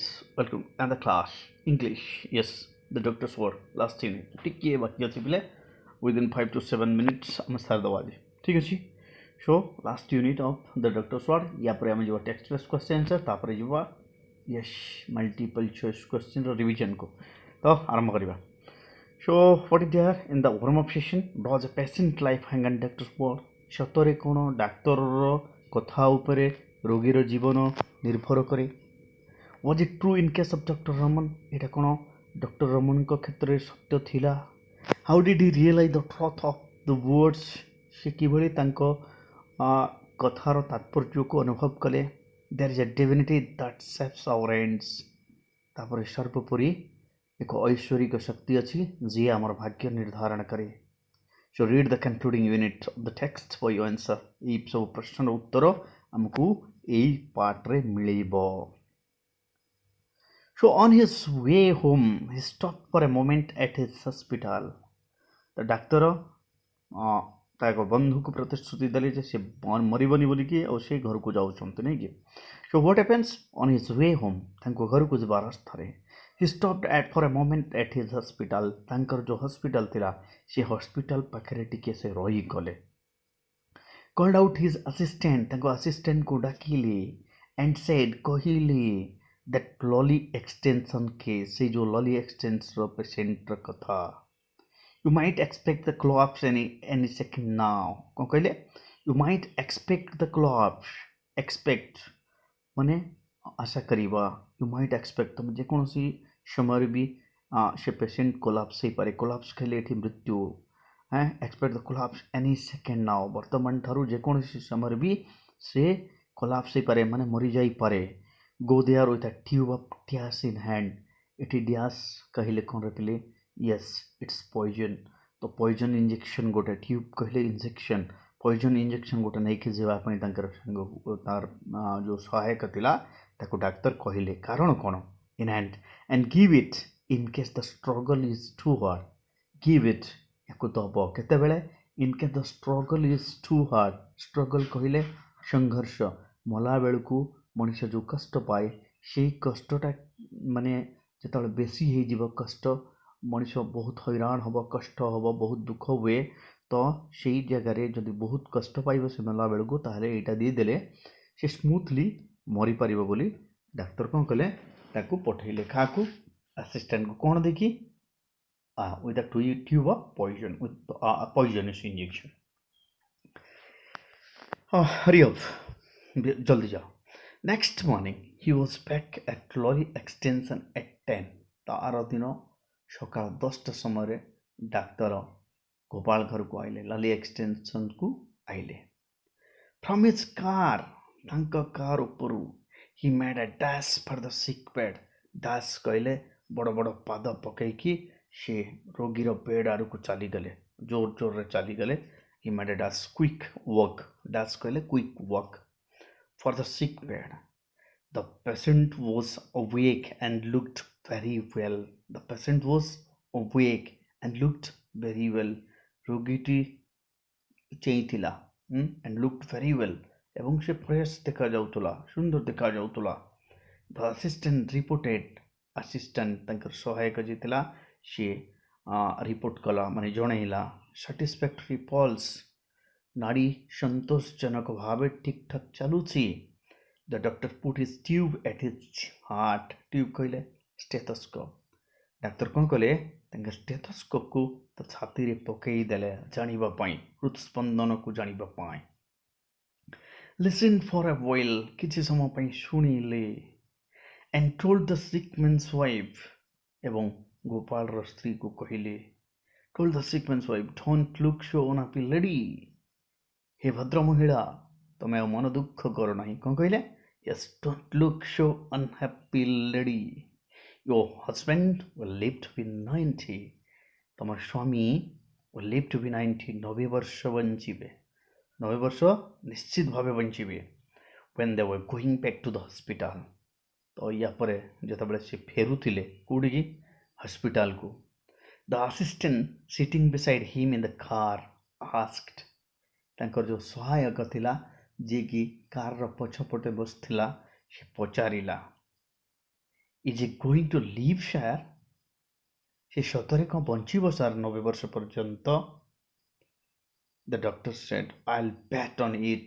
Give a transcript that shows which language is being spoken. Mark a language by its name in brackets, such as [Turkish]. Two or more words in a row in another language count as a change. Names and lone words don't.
[English] Welcome and the class English. Yes, the doctor's word. Last thing. [Odia] ଟିକେ ବାକି ଅଛି ପିଲେ [English] within 5 to 7 minutes [Odia] ଆମେ start ଦେବା ଜି. [Hindi] ठीक है जी. [English] So last unit of the doctor's word. [Odia] ୟା ପରେ ଆମେ ଯେଉଁ [English] text based question answer [Odia] ତାପରେ ଯେଉଁ [English] yes multiple choice question [Odia] रो revision को. ତ ଆରମ୍ଭ କରିବା. [English] So what is there in the warm up session? Does a patient life hang on doctor's word? [Odia] ସତରେ କ'ଣ ଡାକ୍ତରର କଥା ଉପରେ ରୋଗୀର ଜୀବନ ନିର୍ଭର କରେ? [English] Was it true in case of Dr. Raman? [Odia] ଏଇଟା କ'ଣ ଡକ୍ଟର ରମନଙ୍କ କ୍ଷେତ୍ରରେ ସତ୍ୟ ଥିଲା? [English] How did he realize the truth of the words? [Odia] ସେ କିଭଳି ତାଙ୍କ କଥାର ତାତ୍ପର୍ଯ୍ୟକୁ ଅନୁଭବ କଲେ? [English] There is a divinity that shapes our ends. [Odia] ତାପରେ ସର୍ବୋପରି ଏକ ଐଶ୍ୱରିକ ଶକ୍ତି ଅଛି ଯିଏ ଆମର ଭାଗ୍ୟ ନିର୍ଦ୍ଧାରଣ କରେ. [English] So read the concluding unit of the text for your answer. [Odia] এই ସବୁ ପ୍ରଶ୍ନର ଉତ୍ତର ଆମକୁ ଏଇ ପାର୍ଟରେ ମିଳିବ. [English] So on his way home, he stopped for a moment at his hospital. [Odia] ତ ଡାକ୍ତର ତା ଏକ ବନ୍ଧୁକୁ ପ୍ରତିଶ୍ରୁତି ଦେଲେ ଯେ ସେ ମରିବନି ବୋଲିକି ଆଉ ସେ ଘରକୁ ଯାଉଛନ୍ତି ନାଇଁ କି. [English] So what happens on his way home? [Odia] ତାଙ୍କ ଘରକୁ ଯିବା ରାସ୍ତାରେ [English] he stopped for a moment at his hospital. [Odia] ତାଙ୍କର ଯେଉଁ ହସ୍ପିଟାଲ ଥିଲା ସେ ହସ୍ପିଟାଲ ପାଖରେ ଟିକେ ସେ ରହିଗଲେ. [English] called out his assistant. [Odia] ତାଙ୍କ ଆସିଷ୍ଟାଣ୍ଟକୁ ଡାକିଲେ [English] and said କହିଲେ that lolly extension case. [Odia] ସେ ଯେଉଁ lolly extensionର ପେସେଣ୍ଟର କଥା. [English] You might expect the collapse any second now. [Odia] କ'ଣ କହିଲେ? [English] You might expect the collapse. [Odia] expect ମାନେ ଆଶା କରିବା. [English] You might expect [Odia] ତମେ ଯେକୌଣସି ସମୟରେ ବି ସେ ପେସେଣ୍ଟ କୋଲାପ୍ସ ହେଇପାରେ. କୋଲାପ୍ସ କହିଲେ ଏଠି ମୃତ୍ୟୁ. [English] expect the collapse any second now. [Odia] ବର୍ତ୍ତମାନ ଠାରୁ ଯେକୌଣସି ସମୟରେ ବି ସେ କୋଲାପ୍ସ ହେଇପାରେ ମାନେ ମରିଯାଇପାରେ. [English] go there with a tube of gas in hand. [Odia] ଏଠି gas କହିଲେ କ'ଣ ରଖିଲେ? [English] yes it's poison. [Odia] ତ [English] poison injection [Odia] ଗୋଟେ tube କହିଲେ injection. [English] poison injection [Odia] ଗୋଟେ ନେଇକି ଯିବା ପାଇଁ ତାଙ୍କର ତାର ଯେଉଁ ସହାୟକ ଥିଲା ତାକୁ ଡାକ୍ତର କହିଲେ. କାରଣ କ'ଣ? [English] in hand and give it in case the struggle is too hard. give it [Odia] ୟାକୁ ଦେବ କେତେବେଳେ? [English] in case the struggle is too hard. [Odia] struggle କହିଲେ ସଂଘର୍ଷ. ମଲା ବେଳକୁ ମଣିଷ ଯେଉଁ କଷ୍ଟ ପାଏ ସେଇ କଷ୍ଟଟା ମାନେ ଯେତେବେଳେ ବେଶୀ ହେଇଯିବ କଷ୍ଟ ମଣିଷ ବହୁତ ହଇରାଣ ହେବ, କଷ୍ଟ ହେବ, ବହୁତ ଦୁଃଖ ହୁଏ. ତ ସେଇ ଜାଗାରେ ଯଦି ବହୁତ କଷ୍ଟ ପାଇବ ସେ ମଲା ବେଳକୁ ତାହେଲେ ଏଇଟା ଦେଇଦେଲେ ସେ ସ୍ମୁଥଲି ମରିପାରିବ ବୋଲି ଡାକ୍ତର କ'ଣ କଲେ? ତାକୁ ପଠେଇଲେ. କାହାକୁ? ଆସିଷ୍ଟାଣ୍ଟକୁ. କ'ଣ ଦେଖି? [English] with a tube of poison, with poisonous injection. hurry up, [Hindi] जल्दी जाओ. [English] next morning he was back at lolly extension at 10. [Odia] ତାର ଦିନ ସକାଳ 10ଟା ସମୟରେ ଡାକ୍ତର ଗୋପାଳ ଘରକୁ ଆଇଲେ. ଲଲି ଏକ୍ସଟେନସନକୁ ଆଇଲେ. [English] from his car, [Odia] ତାଙ୍କ କାର ଉପରୁ [English] he made a dash for the sick bed. [Odia] dash କହିଲେ ବଡ଼ ବଡ଼ ପାଦ ପକେଇକି ସେ ରୋଗୀର ବେଡ୍ ଆଡ଼କୁ ଚାଲିଗଲେ. ଜୋର ଜୋରରେ ଚାଲିଗଲେ. [English] he made a dash, quick walk. dash କହିଲେ quick walk for the sick bed. the patient was awake and looked very well. the patient was awake and looked very well. [Odia] ରୋଗୀଟି ଚେଇଁଥିଲା [English] and looked very well [Odia] ଏବଂ ସେ ଫ୍ରେଶ୍ ଦେଖାଯାଉଥିଲା, ସୁନ୍ଦର ଦେଖାଯାଉଥିଲା. [English] the assistant reported. [Odia] ଆସିଷ୍ଟାଣ୍ଟ ତାଙ୍କର ସହାୟକ ଯିଏ ଥିଲା ସିଏ ରିପୋର୍ଟ କଲା ମାନେ ଜଣେଇଲା. [English] satisfactory pulse. [Odia] ନାଡ଼ି ସନ୍ତୋଷଜନକ ଭାବେ ଠିକ୍ ଠାକ୍ ଚାଲୁଛି. [English] the doctor put his tube at his heart. [Odia] tube କହିଲେ stethoscope. ଡାକ୍ତର କ'ଣ କଲେ? ତାଙ୍କ stethoscopeକୁ ତା ଛାତିରେ ପକେଇ ଦେଲେ ଜାଣିବା ପାଇଁ, ହୃଦସ୍ପନ୍ଦନକୁ ଜାଣିବା ପାଇଁ. [English] listen for a while. [Odia] କିଛି ସମୟ ପାଇଁ ଶୁଣିଲେ. [English] and told the sick man's wife. [Odia] ଏବଂ ଗୋପାଳର ସ୍ତ୍ରୀକୁ କହିଲେ. [English] told the sick man's wife, don't look so unhappy lady. [Odia] ହେ ଭଦ୍ର ମହିଳା ତମେ ଆଉ ମନ ଦୁଃଖ କର ନାହିଁ. କ'ଣ କହିଲେ? [English] yes don't look so unhappy lady. your husband will live to be 90. [Odia] ତମ ସ୍ୱାମୀ [English] will live to be 90. [Odia] 90 ବର୍ଷ ବଞ୍ଚିବେ. 90 ବର୍ଷ ନିଶ୍ଚିତ ଭାବେ ବଞ୍ଚିବେ. [English] when they were going back to the hospital. [Odia] ତ ୟା ପରେ ଯେତେବେଳେ ସେ ଫେରୁଥିଲେ କେଉଁଠିକି? ହସ୍ପିଟାଲକୁ. [English] the assistant sitting beside him in the car asked. [Odia] ତାଙ୍କର ଯେଉଁ ସହାୟକ ଥିଲା ଯିଏକି କାର୍ର ପଛପଟେ ବସିଥିଲା ସେ ପଚାରିଲା, [English] Is he going to live sir? [Odia] ସେ ସତରେ କ'ଣ ବଞ୍ଚିବ ସାର୍ 90 ବର୍ଷ ପର୍ଯ୍ୟନ୍ତ? [English] The doctor said, I'll bet on it.